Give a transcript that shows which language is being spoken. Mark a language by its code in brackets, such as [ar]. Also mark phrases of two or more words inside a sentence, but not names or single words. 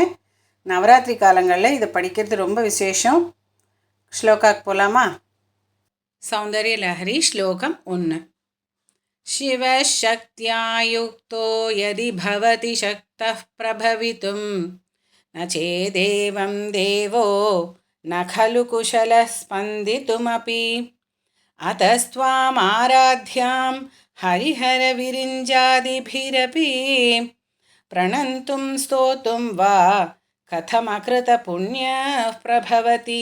[ta] நவராத்திரி காலங்களில் இதை படிக்கிறது ரொம்ப விசேஷம். ஸ்லோகாக்கு போகலாமா? சௌந்தர்ய லஹரி ஸ்லோகம் 1. [sa] शिवशक्त्यायुक्तो यदि भवति शक्तः प्रभवितुम् न चेदेवम् देवो न खलु कुशलः स्पन्दितुमपि अतस्त्वामाराध्यां हरिहरविरिञ्जादिभिरपि प्रणन्तुं स्तोतुं वा कथमकृतपुण्यः प्रभवति.